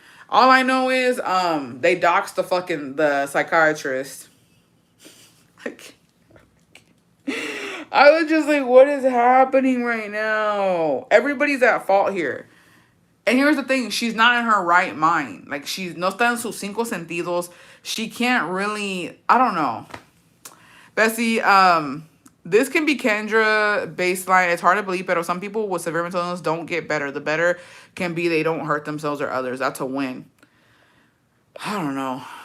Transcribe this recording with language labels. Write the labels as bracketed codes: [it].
[en] All I know is they doxed the psychiatrist. I was just like, what is happening right now? Everybody's at fault here. And here's the thing, she's not in her right mind. Like, she's [es] no está en sus cinco sentidos. [en] She can't really, I don't know. Bessie, this can be Kendra baseline. It's hard to believe, but some people with severe mental illness don't get better. The better can be they don't hurt themselves or others. That's a win. I don't know.